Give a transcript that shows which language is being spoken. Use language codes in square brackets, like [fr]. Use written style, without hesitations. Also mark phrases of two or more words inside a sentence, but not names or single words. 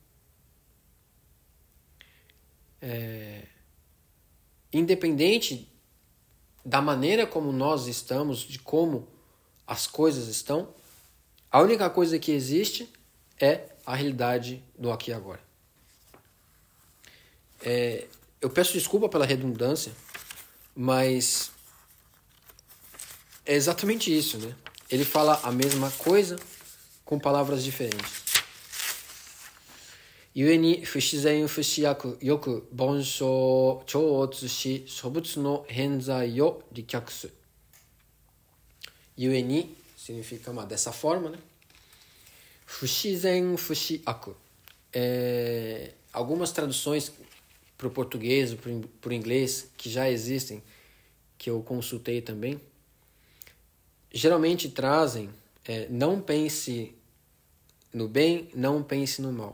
[pt] Independente da maneira como nós estamos, de como as coisas estão, a única coisa que existe é a realidade do aqui e agora. Eu peço desculpa pela redundância, mas é exatamente isso, né? Ele fala a mesma coisa com palavras diferentes. [ja] 故に 不思善 不思悪 よく 凡聖 超 を 通じ 祖仏 の 辺際 を 離却す. 故に [pt] significa dessa forma, né? [ja] 不思善 不思悪. [pt] Algumas traduções para o português, para o inglês, que já existem, que eu consultei também, geralmente trazem não pense no bem, não pense no mal.